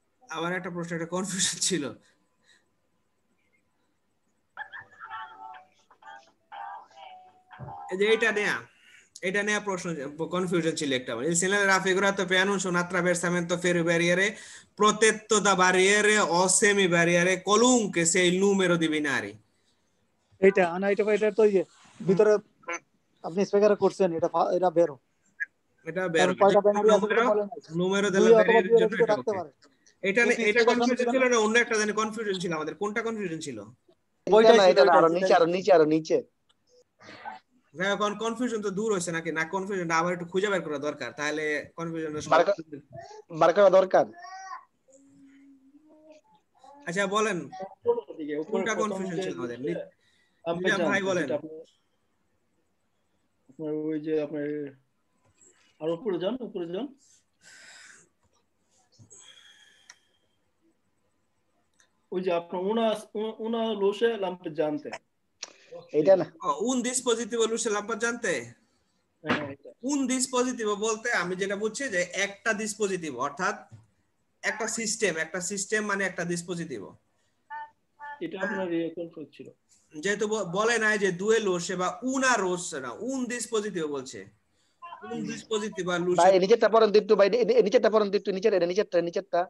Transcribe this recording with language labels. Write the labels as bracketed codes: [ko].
[bn] আমার একটা প্রশ্ন, একটা কনফিউশন ছিল। এই যে এটা নেয়া প্রশ্ন, কনফিউশন ছিল একটা। [it] Il segnale raffigurato preannuncia un attraversamento ferroviario protetto da barriere o semibarriere qualunque sia il numero di binari. [bn] এটা তো ভিতরে আপনি স্পিকারে করছেন, এটা বেরো। এটা বেরো। [it] numero della barriere [bn] জন্য এটা করতে পারে। এটা কনফিউশন ছিল না, অন্য একটা জানি কনফিউশন ছিল আমাদের। কোনটা কনফিউশন ছিল? এটা না, আরো নিচে। ভাই, এখন কনফিউশন তো দূর হইছে নাকি? না, কনফিউশন আবার একটু খুঁজে বের করা দরকার, তাহলে কনফিউশনটা বার করা দরকার। আচ্ছা বলেন, কোনটা কনফিউশন ছিল আমাদের? ভাই বলেন। আপনার ওই যে আপনার আর উপরে যান। ওই যে আপনার [it] una luce lampeggiante [bn] এইটা না [it] un dispositivo luce lampeggiante [bn] এটা [it] un dispositivo [bn] বলতে আমি যেটা বুঝছি যে একটা ডিসপোজিটিভ অর্থাৎ একটা সিস্টেম মানে একটা ডিসপোজিটিভ এটা আপনার কন্ট্রোল ছিল যেহেতু বলে নাই যে [it] due luce [bn] বা una luce না un dispositivo বলছে [it] un dispositivo luce [bn] ভাই নিচেরটা পড়েন তো একটু ভাই নিচেরটা পড়েন তো একটু নিচেরটা